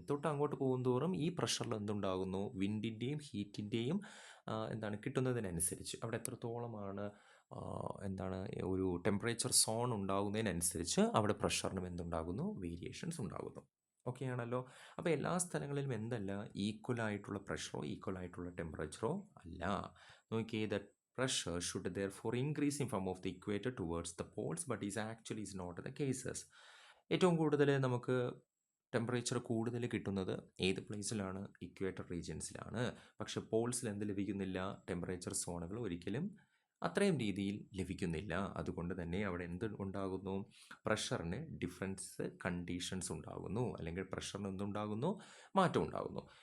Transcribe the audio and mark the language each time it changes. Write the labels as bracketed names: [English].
[Malayalam] തൊട്ട് അങ്ങോട്ട് പോകുന്തോറും ഈ പ്രഷറിൽ എന്തുണ്ടാകുന്നു, വിൻഡിൻ്റെയും ഹീറ്റിൻ്റെയും എന്താണ് കിട്ടുന്നതിനനുസരിച്ച് അവിടെ എത്രത്തോളമാണ് എന്താണ് ഒരു ടെമ്പറേച്ചർ സോൺ ഉണ്ടാകുന്നതിനനുസരിച്ച് അവിടെ പ്രഷറിനും എന്തുണ്ടാകുന്നു, വേരിയേഷൻസ് ഉണ്ടാകുന്നു. ഓക്കെ ആണല്ലോ? അപ്പോൾ എല്ലാ സ്ഥലങ്ങളിലും എന്തല്ല, ഈക്വൽ ആയിട്ടുള്ള പ്രഷറോ ഈക്വൽ ആയിട്ടുള്ള ടെമ്പറേച്ചറോ അല്ല. നോക്കിയേ, [English] The pressure should therefore increase in from of the equator towards the poles, but is not the cases. [Malayalam] ഏറ്റവും കൂടുതൽ നമുക്ക് ടെമ്പറേച്ചർ കൂടുതൽ കിട്ടുന്നത് ഏത് പ്ലേസിലാണ്, ഇക്വേറ്റർ റീജിയൻസിലാണ്. പക്ഷെ പോൾസിൽ എന്ത് ലഭിക്കുന്നില്ല, ടെമ്പറേച്ചർ സോണുകൾ ഒരിക്കലും അത്രയും രീതിയിൽ ലഭിക്കുന്നില്ല. അതുകൊണ്ട് തന്നെ അവിടെ എന്ത് ഉണ്ടാകുന്നു, പ്രഷറിന് ഡിഫറൻസ് കണ്ടീഷൻസ് ഉണ്ടാകുന്നു, അല്ലെങ്കിൽ പ്രഷറിന് എന്തുണ്ടാകുന്നു, മാറ്റം ഉണ്ടാകുന്നു.